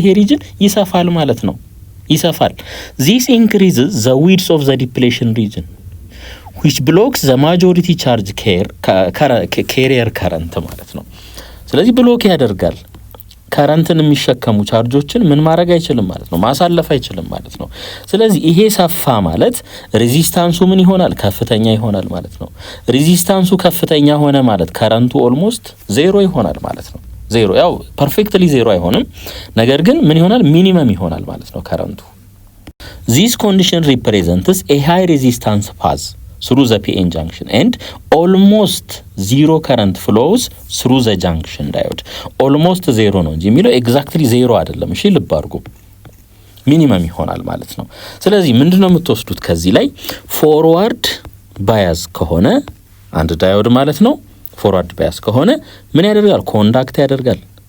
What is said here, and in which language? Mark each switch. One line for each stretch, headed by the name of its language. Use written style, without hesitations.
Amharic: ይሄ ሪጅን ይሰፋል ማለት ነው። ይሰፋል።
English: this increases the width of the depletion region which blocks the majority charge carrier current
Amharic: ማለት ነው። ስለዚህ ብሎክ ያደርጋል። ከረንትን የሚሸከሙ ቻርጆችን ምን ማድረግ አይችልም ማለት ነው፣ ማሳለፍ አይችልም ማለት ነው። ስለዚህ ይሄ ሰፋ ማለት ሬዚስታንሱ ምን ይሆናል? ከፍተኛ ይሆናል ማለት ነው። ሬዚስታንሱ ከፍተኛ ሆነ ማለት ከረንቱ ኦልሞስት ዜሮ ይሆናል ማለት ነው። ዜሮ ያው ፐርፌክትሊ ዜሮ አይሆንም፣ ነገር ግን ምን ይሆናል? ሚኒመም ይሆናል ማለት ነው ከረንቱ።
English: this condition represents a high resistance path through the PN junction and almost zero current flows through the junction diode. almost zero
Amharic: ነው እንጂ የሚለው ኤግዛክትሊ ዜሮ አይደለም። እሺ ልብ አድርጉ፣ ሚኒመም ይሆናል ማለት ነው። ስለዚህ ምንድነው የምትወስዱት ከዚህ ላይ? ፎርዋርድ ባያዝ ከሆነ አንድ ዳዮድ ማለት ነው፣ ፎርዋርድ ባያዝ ከሆነ ምን ያደርጋል?